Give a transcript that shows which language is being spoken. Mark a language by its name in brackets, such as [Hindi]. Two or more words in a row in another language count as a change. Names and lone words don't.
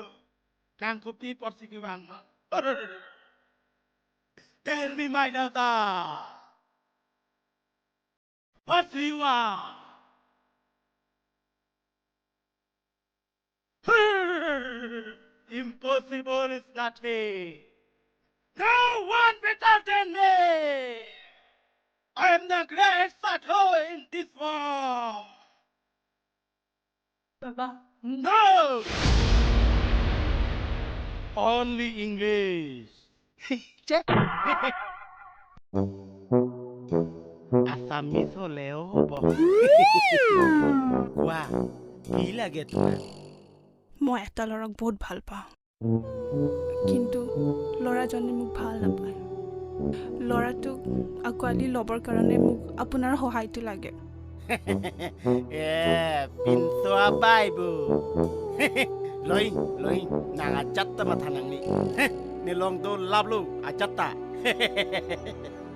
[Karbi] Kang kupi porsikiwang. [English] Tell me, my daughter. What do you want? Impossible is not me. No one better than me. I am the greatest Sato in this world. [Assamese] বাবা [English] No! Only English. [Assamese] যে Assamese হলেও হব। কোৱা কি লাগে তোমাৰ? মই এটা ল'ৰাক বহুত ভাল পাওঁ, কিন্তু ল'ৰাজনে মোক ভাল নাপায়। ল'ৰাটোক আঁকোৱালি ল'বৰ কাৰণে মোক আপোনাৰ সহায়টো লাগে। [Karbi] Pinso abay bu. Loy, nang ajatta mathanang ni. Nilong do lablu ajatta.